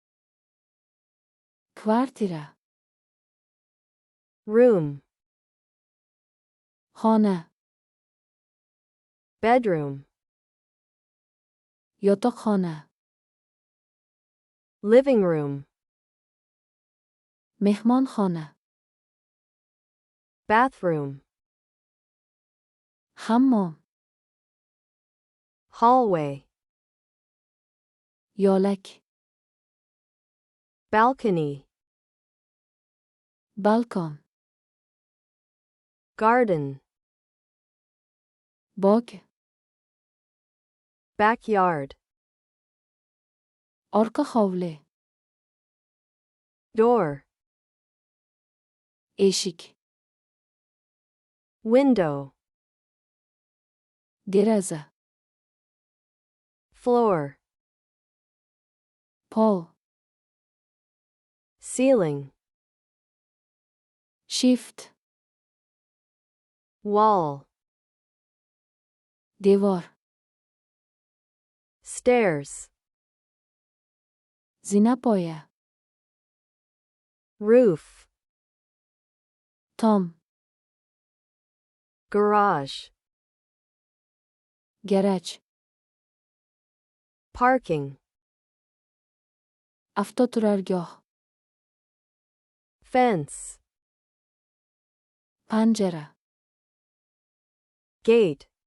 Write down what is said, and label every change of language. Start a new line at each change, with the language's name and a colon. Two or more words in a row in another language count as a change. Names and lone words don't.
Uzbek: kvartira,
English: room,
Uzbek: xona,
English: bedroom,
Uzbek: yotoqxona,
English: living room,
Uzbek: mehmonxona,
English: bathroom,
Uzbek: hammom,
English: hallway,
Uzbek: yo'lak,
English: balcony,
Uzbek: balkon,
English: garden,
Uzbek: bog,
English: backyard,
Uzbek: orqa hovli,
English: door,
Uzbek: eshik,
English: window,
Uzbek: deraza,
English: floor,
Uzbek: pol,
English: ceiling,
Uzbek: shift,
English: wall,
Uzbek: devor,
English: stairs,
Uzbek: zinapoya,
English: roof,
Uzbek: tom,
English: garage,
Uzbek: garaj,
English: parking,
Uzbek: avtoturargoh,
English: fence,
Uzbek: panjara,
English: gate,